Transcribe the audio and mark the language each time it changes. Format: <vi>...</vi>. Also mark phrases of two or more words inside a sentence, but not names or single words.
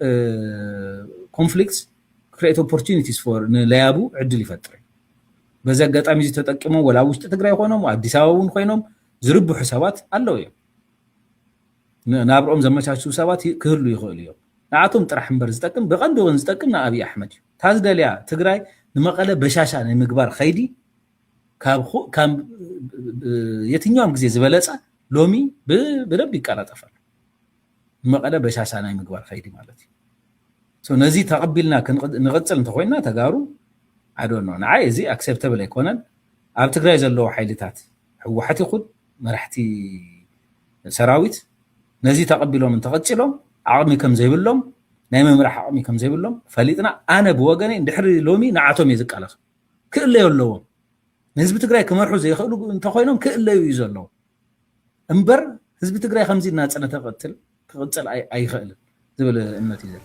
<en>conflicts create opportunities for</en> <ti>ንለያቡ ዕድል ይፈጥር በዚ ኣጋጣሚ እዚ ተጠቂሞም ወላ ውሽጢ ትግራይ ኮይኖም አዲስ አበባ እውን ኮይኖም ዝርብሑ ሰባት ኣለው እዮም ናብርኦም ዘመቻቹ ሰባት ክህሉ ይኽእሉ እዮም ንዓቶም ጥራሕ እምበር ዝጠቅም ብቐንዱ እውን ዝጠቅም ንኣብይ ኣሕመድ እዩ ታዝደልያ ትግራይ ንመቐለ በሻሻ ናይ ምግባር ኸይዲ ካብ የትኛውም ግዜ ዝበለጸ ሎሚ</ti> <am>በደንብ ይቀላጠፋል</am> <ti>ንመቐለ በሻሻ ናይ ምግባር ኸይዲ ማለት እዩ ሶ ነዚ ተቐቢልና ንቕፅል እንተኮይና ተጋሩ</ti> <en>I don't know</en> <ti>ንዓይ እዚ ኣክሴፕተብል ኣይኮነን ኣብ ትግራይ ዘለዎ ሓይልታት ሕወሓት ይኹን መራሕቲ ሰራዊት ነዚ ተቐቢሎም እንተቐፂሎም ዓቕሚ ከም ዘይብሎም ናይ መምራሕ ዓቕሚ ከም ዘይብሎም ፈሊጥና ኣነ ብወገነይ እንድሕሪ ሎሚ ንዓቶም እየ ዝቃለሱ ክእለዩ ኣለዎም ንህዝቢ ትግራይ ክመርሑ ዘይኽእሉ እንተኮይኖም ክእለዩ እዩ ዘለዎ እምበር ህዝቢ ትግራይ ከምዚ እናፀነ ክቕፅል ኣይኽእልን ዝብል እምነት እዩ ዘሎ</ti>